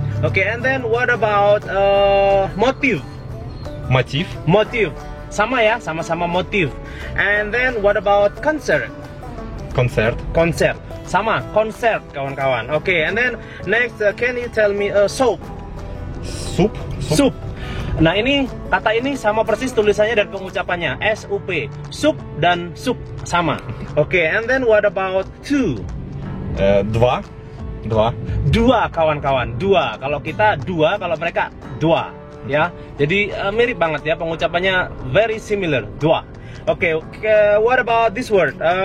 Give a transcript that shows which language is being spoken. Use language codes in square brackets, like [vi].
[en] Oke, and then what about motif? Motif. [id] Sama ya, sama-sama motif. [en] And then what about concert? Konser. [id] Sama, konser kawan-kawan. [en] Oke, and then next, can you tell me soup? Soup. [id] Nah, ini kata ini sama persis tulisannya dan pengucapannya, SUP. Sup dan sup sama. [en] Oke, and then what about two? [id] Dua kawan-kawan. Dua. Kalau kita dua, kalau mereka dua. Ya, jadi mirip banget ya, pengucapannya [en] very similar. [id] Dua. [en] Oke, what about this word?